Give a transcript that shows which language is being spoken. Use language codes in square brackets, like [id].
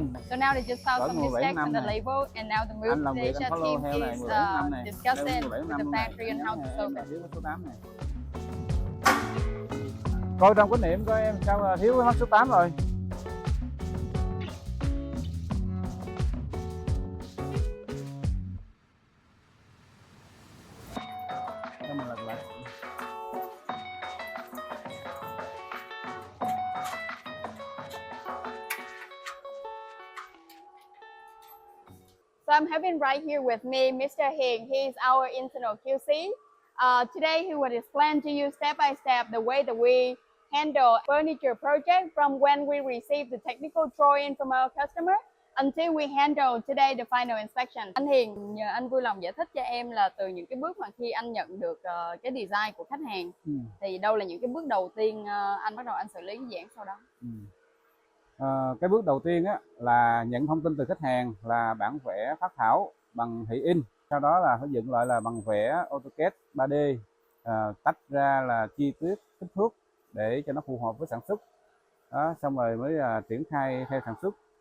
[en] So now they just found some mistakes on the label, and now the Move to Asia team is discussing with the factory on how to solve it. [vi] Coi trong cái niệm coi em sao mà thiếu cái mắt số 8 rồi. [en] So I'm having right here with me Mr. Hiền. He is our internal QC. Today he will explain to you step by step the way that we handle furniture project from when we receive the technical drawing from our customer until we handle today the final inspection. [vi] Anh Hiền, nhờ anh vui lòng giải thích cho em là từ những cái bước mà khi anh nhận được cái design của khách hàng thì đâu là những cái bước đầu tiên anh bắt đầu anh xử lý cái dự án sau đó. Cái bước đầu tiên á, là nhận thông tin từ khách hàng là bản vẽ phác thảo bằng thị in, sau đó là phải dựng lại là bằng vẽ AutoCAD 3D, tách ra là chi tiết kích thước để cho nó phù hợp với sản xuất đó, xong rồi mới triển khai theo sản xuất.